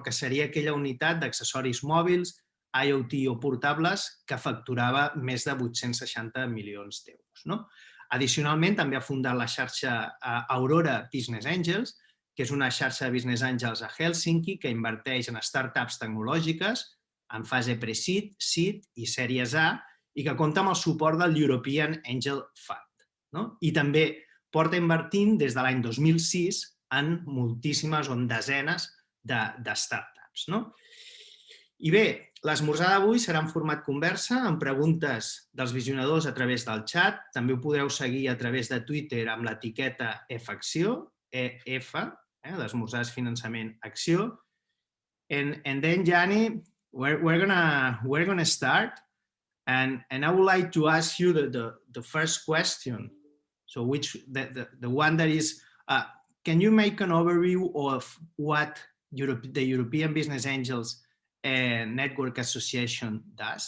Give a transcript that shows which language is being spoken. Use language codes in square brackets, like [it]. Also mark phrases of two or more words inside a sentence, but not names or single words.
[ca] Que seria aquella unitat d'accessoris mòbils, IoT o portables que facturava més de 860 milions d'euros. No? Addicionalment, també ha fundat la xarxa Aurora Business Angels, que és una xarxa de Business Angels a Helsinki que inverteix en startups tecnològiques en fase pre-seed, seed i sèries A i que compta amb el suport del European Angel Fund. No? I també porta invertint des de l'any 2006 en moltíssimes o en desenes de startups. No? I bé, l'esmorzar d'avui serà en format conversa, amb preguntes dels visionadors a través del xat. També ho podreu seguir a través de Twitter amb l'etiqueta EFAcció, EF, d'Esmorzar de Finançament Acció. [en] And then, Janne, we're gonna start. And I would like to ask you the first question. So the one that is, can you make an overview of what the European Business Angels Network Association does?